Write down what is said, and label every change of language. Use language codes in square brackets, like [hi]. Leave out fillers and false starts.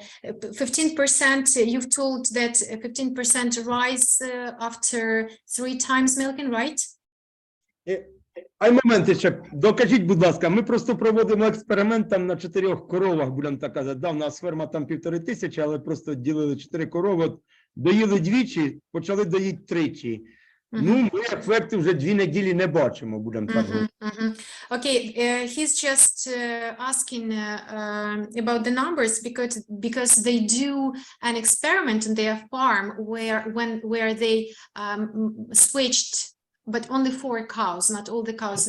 [en] 15%. You've told that 15% rise after 3 times milking, right? [uk] А момент ще, докажіть, будь ласка, ми просто проводимо експеримент там на 4 коровах, будемо так казати. Да, у нас ферма там 1500, але просто ділили 4 корови, доїли двічі, почали доїти тричі. Ну, ми ефекту вже 2 неділі не бачимо, будемо так говорити. [en] Okay, he's just asking about the numbers because they do an experiment in their farm where they switched, but only 4 cows, not all the cows.